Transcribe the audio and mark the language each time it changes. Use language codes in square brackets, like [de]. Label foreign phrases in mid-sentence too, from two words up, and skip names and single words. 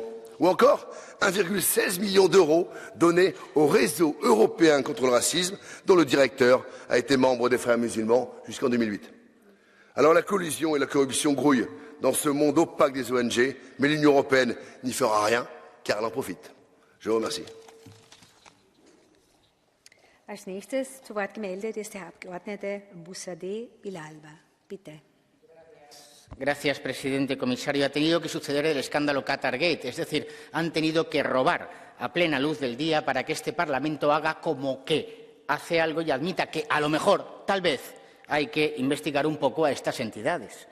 [fr] Ou encore 1,16 million d'euros donnés au réseau européen contre le racisme, dont le directeur a été membre des frères musulmans jusqu'en 2008. Alors la collusion et la corruption grouillent dans ce monde opaque des ONG, mais l'Union européenne n'y fera rien, car elle en profite. Je vous remercie. [de] Als nächstes zu Wort gemeldet ist der Abgeordnete Bussadé Vilalba. Bitte. [es] Gracias, presidente. Comisario, ha tenido que suceder el escándalo Qatargate, es decir, han tenido que robar a plena luz del día para que este Parlamento haga como que hace algo y admita que, a lo mejor, tal vez, hay que investigar un poco a estas entidades.